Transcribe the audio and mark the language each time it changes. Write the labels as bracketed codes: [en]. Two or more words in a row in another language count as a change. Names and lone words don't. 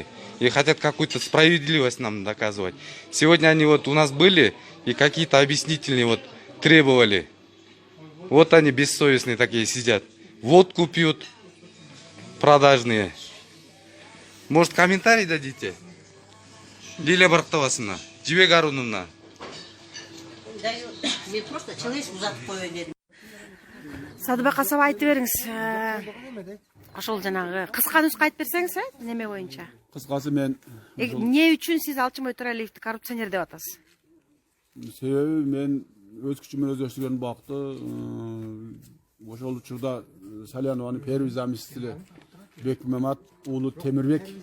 [ru] И хотят какую-то справедливость нам доказывать. Сегодня они вот у нас были и какие-то объяснительные вот требовали. Вот они бессовестные такие сидят. Водку пьют, продажные. Может, комментарий дадите? Лилия Барктовасовна, Жибек Аруновна. [ky] Мен [ru] просто человек [ky] узатып коюн дедим. Садыбек Асап айтып бериңиз. Ошол жанагы кыска нуска айтып берсеңиз, неме боюнча. Кыскасы мен Эмне үчүн сиз Алчынбай Төралиевди коррупционер деп атасыз? себеби мен өз күчүмөн өздөштүргөн убакта ошол учурда Салянованын [ru] первый заместителі [ky] Бекмамат уулу Темирбек.